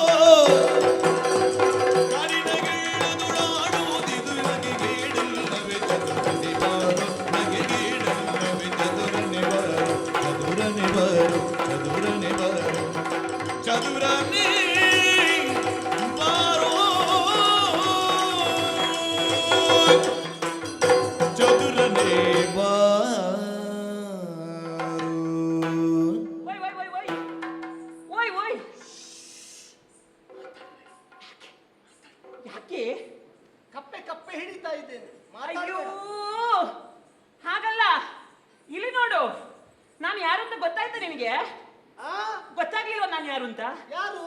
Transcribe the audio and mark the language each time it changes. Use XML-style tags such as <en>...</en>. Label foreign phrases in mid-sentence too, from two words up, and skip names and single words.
<kn>ಕಾಡಿನಗೀಳದುಳಾಡುವುದಿದು ನಗೆಗೀಡಿಲ್ಲವೇ ಚದುರನೆ ಬಾರು ನಗೆಗೀಡಿಲ್ಲವೇ ಚದುರನೆ ಬಾರು ಚದುರನೆ ಬಾರು ಚದುರನೆ ಬಾರು ಚದುರನೆ ಬಾರೋ ಚದುರನೆ ಬಾರು ಓಯ್ ಓಯ್ ಓಯ್ ಓಯ್ ಓಯ್ ಓಯ್ ಯಾಕೆ ಕಪ್ಪೆ ಕಪ್ಪೆ ಹಿಡಿತಾ ಇದ್ದೇನೆ ಅಯ್ಯೋ ಮಾತಾಡ್ಬೇಡ. ಹಾಗಲ್ಲ ಇಲ್ಲಿ ನೋಡು ನಾನು ಯಾರು ಅಂತ ಗೊತ್ತಾಯ್ತಾ ನಿನಗೆ ಆ ಗೊತ್ತಾಗ್ಲಿಲ್ವ ನಾನು ಯಾರು ಅಂತ ಯಾರು</kn>